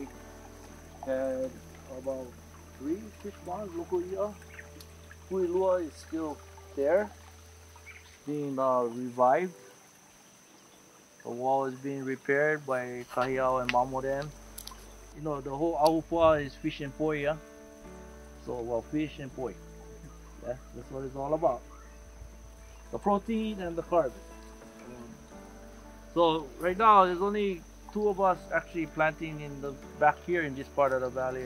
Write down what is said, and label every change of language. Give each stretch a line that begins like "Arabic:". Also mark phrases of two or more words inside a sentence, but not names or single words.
English: Had about 3 fish ponds, local ia. Kuilua is still there. It's being revived. The wall is being repaired by Kahiao and Mamoren. You know, the whole ʻahupuaʻa is fish and poi, yeah? So, well, fish and poi. Yeah, that's what it's all about. The protein and the carbs. So right now there's only 2 of us actually planting in the back here in this part of the valley.